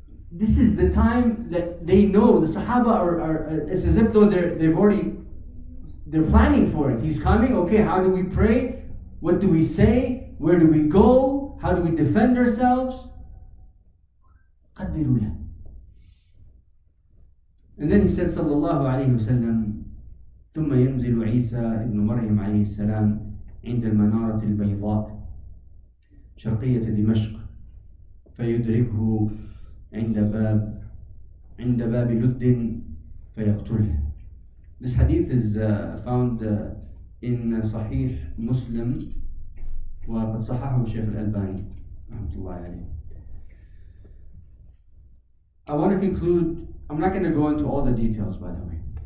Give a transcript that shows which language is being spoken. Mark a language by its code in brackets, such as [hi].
[en] This is the time that they know. The Sahaba are it's as if though they're planning for it. He's coming. Okay, how do we pray? What do we say? Where do we go? How do we defend ourselves? [ar] قدروا له. [en] And then he said [ar] صلى الله عليه وسلم ثم ينزل عيسى ابن مريم عليه السلام عند المنارة البيضاء شرقية دمشق فيدركه عند باب لد فيقتله. [en] This hadith is found in Sahih Muslim [ar] وقد صححه الشيخ الألباني رحمة الله عليه. [en] I want to conclude. I'm not going to go into all the details, by the way.